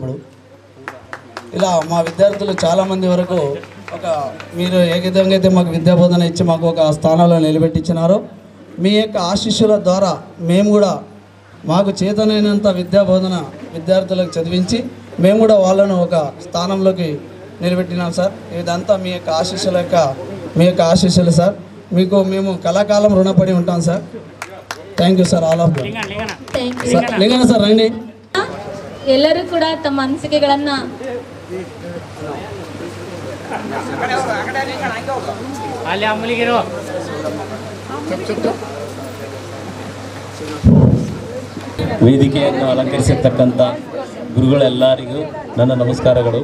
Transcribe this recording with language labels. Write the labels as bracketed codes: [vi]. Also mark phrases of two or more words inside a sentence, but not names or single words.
[te] ఇప్పుడు ఇలా మా విద్యార్థులు చాలామంది వరకు మీరు ఏ విధంగా అయితే మాకు విద్యాబోధన ఇచ్చి మాకు ఒక స్థానంలో నిలబెట్టించినారో, మీ యొక్క ఆశీస్సుల ద్వారా మేము కూడా మాకు చేతనైనంత విద్యాబోధన విద్యార్థులకు చదివించి మేము కూడా వాళ్ళను ఒక స్థానంలోకి నిలబెట్టినాం సార్. ఇదంతా మీ యొక్క ఆశీస్సులు సార్. మీకు మేము కళాకాలం రుణపడి ఉంటాం సార్. [en] thank you sir all of sir. [te] ಲಿಂಗಣ್ಣ ಸರ್ ರಂಡಿ. [kn] ಎಲ್ಲರೂ ಕೂಡ ತಮ್ಮ ಅನಿಸಿಕೆಗಳನ್ನು ವೇದಿಕೆಯನ್ನು ಅಲಂಕರಿಸಿರ್ತಕ್ಕಂಥ ಗುರುಗಳೆಲ್ಲರಿಗೂ ನನ್ನ ನಮಸ್ಕಾರಗಳು.